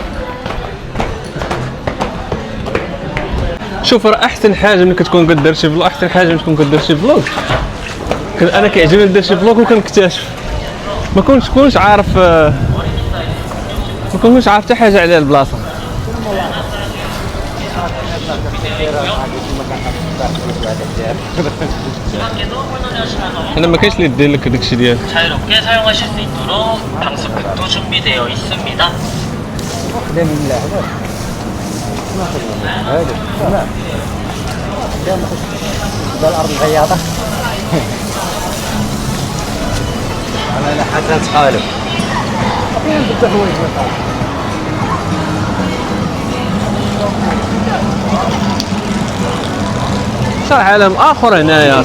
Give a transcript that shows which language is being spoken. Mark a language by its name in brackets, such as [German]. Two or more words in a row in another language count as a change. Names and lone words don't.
[Arabic] شوف راه احسن حاجه ملي كتكون كدير شي فلوغ احسن حاجه ملي تكون كدير شي فلوغ انا كيعجبني ندير شي فلوغ وكنكتشف ما كنتش عارف حتى حاجه على البلاصه. هنا ما كاينش اللي يدير لك داكشي ديال [Korean] 자유롭게 사용하실 수 있도록 방수팩도 준비되어 있습니다. [Arabic] خدام من اللعبات. هذا تمام. الارض الغياطه. انا حتى تخالف. جبت حوايج صح عالم اخر هنايا